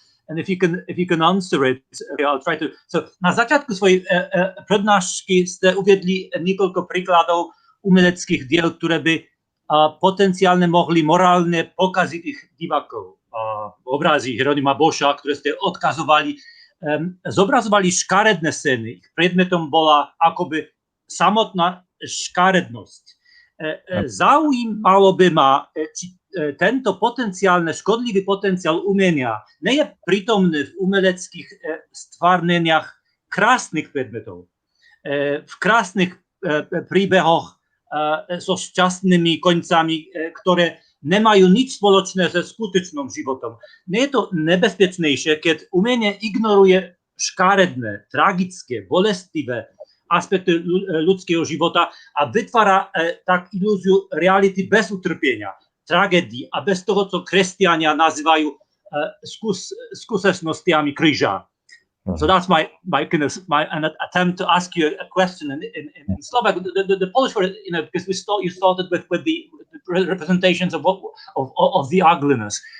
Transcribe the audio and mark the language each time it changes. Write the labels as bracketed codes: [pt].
[en] And if you can answer it, I'll try to. [sk] So na začiatku svojej prednášky ste uviedli niekoľko príkladov umeleckých diel, ktoré by potenciálne mohli morálne pokaziť ich divákov. Obrazy Hieronima Boscha, ktoré ste odkazovali, zobrazovali škaredné scény. Ich predmetom bola akoby samotná škarednosť. zaujímalo by ma, či tento škodlivý potenciál umenia nie je prítomný v umeleckých stvárneniach krásnych predmetov, v krásnych príbehoch so šťastnými końcami, ktoré nemajú nič spoločné so skutočným životom. Nie je to nebezpečnejšie, keď umenie ignoruje škaredné, tragické, bolestivé aspekty ľudského života a vytvára tak ilúziu reality bez utrpenia, tragédii a bez toho, co kresťania nazývajú skúsenostiami kríža. [en] So that's my attempt to ask you a question in Slovak. The Polish word, because you started with the representations of the ugliness.